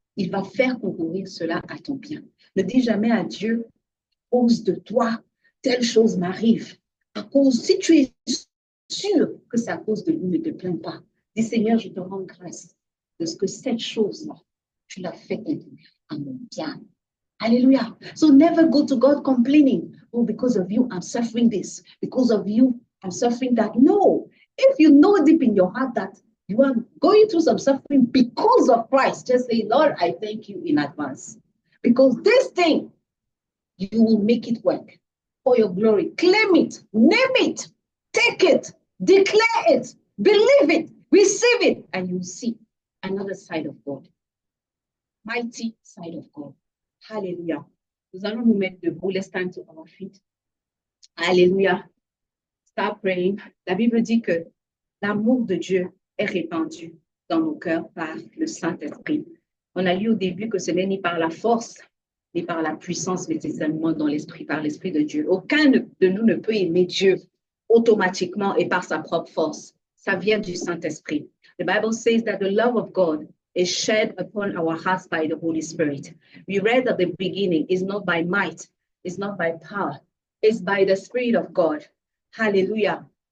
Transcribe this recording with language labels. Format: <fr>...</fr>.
<fr>Il va faire concourir cela à ton bien. Ne dis jamais à Dieu, à cause de toi, telle chose m'arrive. Si tu es sûr que c'est à cause de lui, ne te plains pas. Dis, Seigneur, je te rends grâce de ce que cette chose-là, tu l'as fait concourir à mon bien. Alléluia.</fr> <en>So never go to God complaining, oh, because of you, I'm suffering this. Because of you, I'm suffering that. No. If you know deep in your heart that you are going through some suffering because of Christ, just say, Lord, I thank you in advance. Because this thing, you will make it work for your glory. Claim it, name it, take it, declare it, believe it, receive it, and you'll see another side of God. Mighty side of God. Hallelujah.</en> <fr>Nous allons nous mettre debout.</fr> <en>Let's stand to our feet. Hallelujah. Start praying.</en> <fr>La Bible dit que l'amour de Dieu est répandu dans nos cœurs par le Saint-Esprit. On a lu au début que ce n'est ni par la force, ni par la puissance, mais c'est seulement dans l'esprit, par l'esprit de Dieu. Aucun de nous ne peut aimer Dieu automatiquement et par sa propre force. Ça vient du Saint-Esprit.</fr> <en>The Bible says that the love of God is shed upon our hearts by the Holy Spirit. We read at the beginning, it's not by might, it's not by power, it's by the Spirit of God. Hallelujah.</en>